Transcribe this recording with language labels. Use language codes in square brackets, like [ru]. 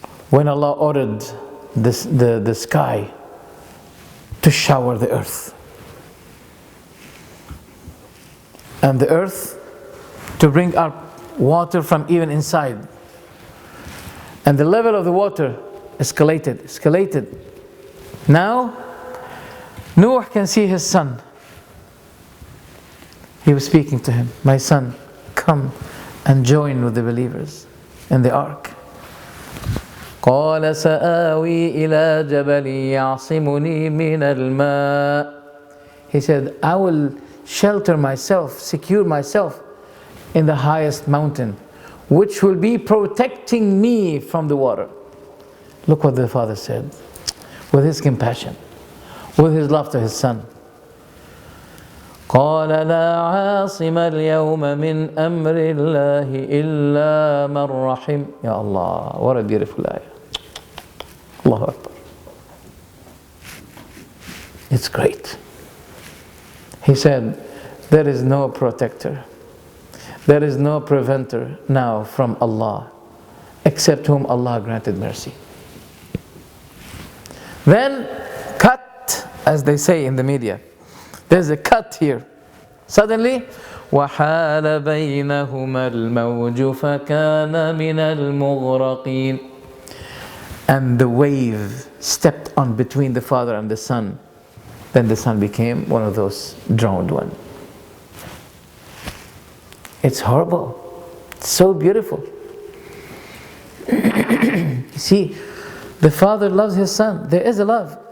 [en] When Allah ordered the sky to shower the earth, and the earth to bring up water from even inside, and the level of the water escalated. Now Noah can see his son. He was speaking to him, my son, come and join with the believers in the ark. [ar] قال سآوي إلى جبل يعصمني من الماء. [en] He said, I will shelter myself, secure myself in the highest mountain, which will be protecting me from the water. Look what the father said, with his compassion, with his love to his son. [ar] قال لا عاصم اليوم من أمر الله إلا من رحم. [en] Ya Allah, what a beautiful ayah. Allahu Akbar. It's great. He said, there is no protector, there is no preventer now from Allah except whom Allah granted mercy. Then, cut, as they say in the media. There's a cut here. Suddenly, [ar] وَحَالَ بَيْنَهُمَا الْمَوْجُ فَكَانَ مِنَ الْمُغْرَقِينَ. [en] And the wave stepped on between the father and the son. Then the son became one of those drowned ones. It's horrible. It's so beautiful. You see, the father loves his son. There is a love.